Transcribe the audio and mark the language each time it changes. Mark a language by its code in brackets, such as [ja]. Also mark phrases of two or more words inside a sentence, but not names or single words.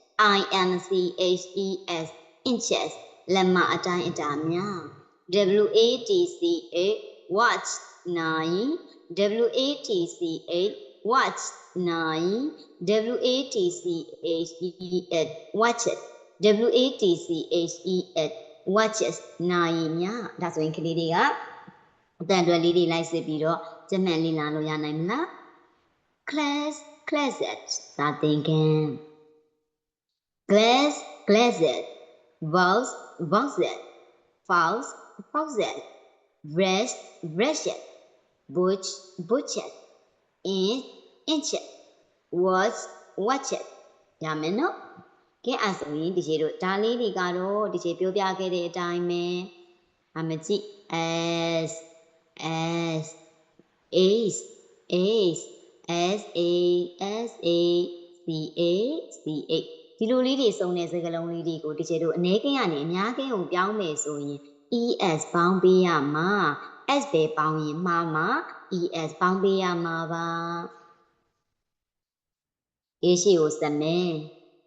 [en] INCHES inches [my] လက်မအတိုင်းအတာများ [en] WATCA watch [my] နိုင် [en] WATCA watch [my] နိုင် [en] WATCHES watches WATCHES watches [my] နိုင်များဒါဆိုရင်ကလေးတွေကအတန်တွဲလေးတွေလိုက်စစ်ပြီးတော့ ကျမှန်လေးလာလို့ရနိုင်မလား [en] class classes [my] စာသင်ခန်း [en] glass glasses box boxes false foxes brush brushes butch butches inch inches watch watches [my] ရမယ်နော်ကဲအဲ့ဆိုရင်ဒီကျေတို့ဒါလေးတွေကတော့ဒီကျေပြောပြ ခဲ့တဲ့အတိုင်းပဲအမကြည့် [en] S S Ace Ace S A S A C A C A [my] ဒီလိုလေးတွေစုံတဲ့စကားလုံးလေးတွေကိုဒီကျေတို့အနည်းကင်းကနေအများကင်းကိုပြောင်းမယ်ဆိုရင် ES ပေါင်းပေးရမှာ S ပဲပေါင်းရင်မှားမှာ ES ပေါင်းပေးရမှာပါ A ရှိကိုစမယ်